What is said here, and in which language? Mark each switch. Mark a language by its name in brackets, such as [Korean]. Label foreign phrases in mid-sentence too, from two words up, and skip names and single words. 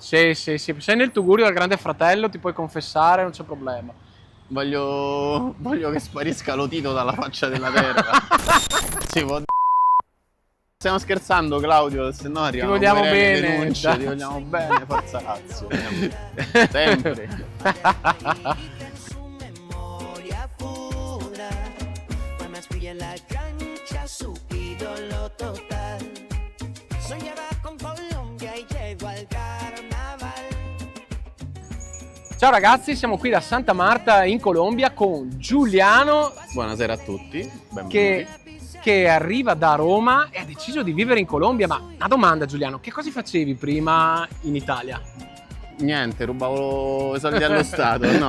[Italian] Sì, sei nel tugurio del Grande Fratello, ti puoi confessare, non c'è problema. Voglio che sparisca lo Tito dalla faccia della terra. Si può. Stiamo scherzando, Claudio, se no arrivano Ti vogliamo querele, bene, denunce, dai. ti vogliamo bene, forza Lazio. Sempre. [Spanish] Su memoria pura, fue más bella en la cancha, su ídolo total. Soñaba con Colombia y llegó al carnaval. [Italian] Ciao ragazzi, siamo qui da Santa Marta in Colombia con Giuliano Buonasera a tutti, benvenuti. che arriva da Roma e ha deciso di vivere in Colombia. Ma una domanda, Giuliano, che cosa facevi prima in Italia? Niente, rubavo i soldi allo Stato, no.